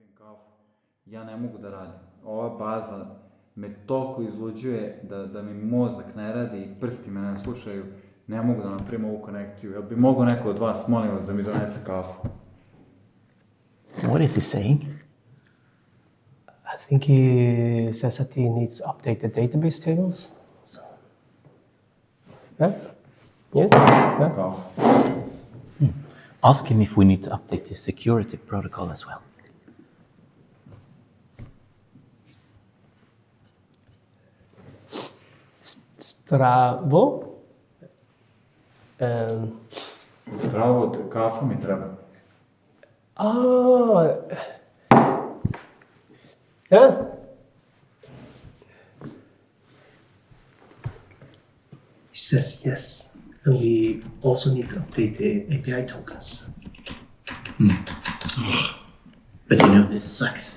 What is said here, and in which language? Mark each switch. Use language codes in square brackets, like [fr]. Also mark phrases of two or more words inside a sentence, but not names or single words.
[sr] kafu, ja ne mogu da radim. Ova baza me toliko izluđuje da mi mozak ne radi i prsti me ne slušaju, ne mogu da napravim ovu konekciju. Jel bi mogao neko od vas, molim vas, da mi donese kafu? [en] What is he saying? I think he says that he needs updated database tables. So, yeah? [sr] Kafu. [en] Ask him if we need to update the security protocol as well. [sr] Zdravo. Zdravo, kafa mi treba. [en] Yeah. He says yes, and we also need to update the API tokens. But you know, this sucks.